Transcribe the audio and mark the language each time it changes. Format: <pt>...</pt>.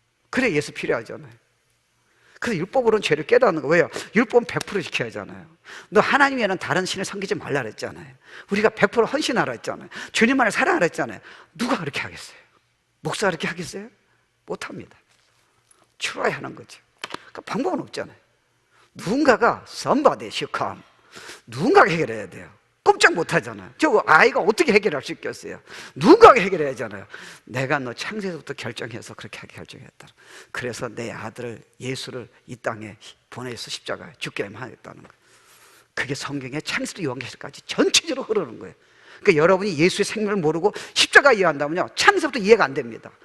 <ko>그래 예수 필요하잖아요. 그래서 율법으로는 죄를 깨닫는 거예요. 율법은 100% 지켜야 하잖아요. 너 하나님 외에는 다른 신을 섬기지 말라 그랬잖아요. 우리가 100% 헌신하라 했잖아요. 주님만을 사랑하라 했잖아요. 누가 그렇게 하겠어요? 목사가 그렇게 하겠어요? 못합니다. 추라야 하는 거죠. 그러니까 방법은 없잖아요. 누군가가</ko> <en>somebody should come.</en> <ko>누군가가 해결해야 돼요. 꼼짝 못하잖아요. 저 아이가 어떻게 해결할 수 있겠어요? 누군가가 해결해야 하잖아요. 내가 너 창세부터 결정해서 그렇게 하게 결정했다. 그래서 내 아들을, 예수를 이 땅에 보내서 십자가에 죽게 하겠다는 거예요. 그게 성경의 창세부터 요한계시까지 전체적으로 흐르는 거예요. 그러니까 여러분이 예수의 생명을 모르고 십자가 이해한다면요, 창세부터 이해가 안 됩니다.</ko>